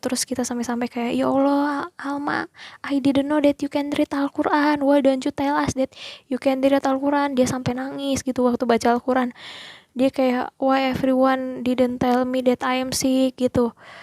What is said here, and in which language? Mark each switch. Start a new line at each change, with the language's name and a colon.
Indonesian: Terus kita sampai-sampai kayak, ya Allah
English: Alma, I didn't know that you can read Al-Quran, why don't you tell us that you can read Al-Quran.
Indonesian: Dia sampai nangis gitu waktu baca Al-Quran. Dia kayak,
English: why everyone didn't tell me that I am sick gitu.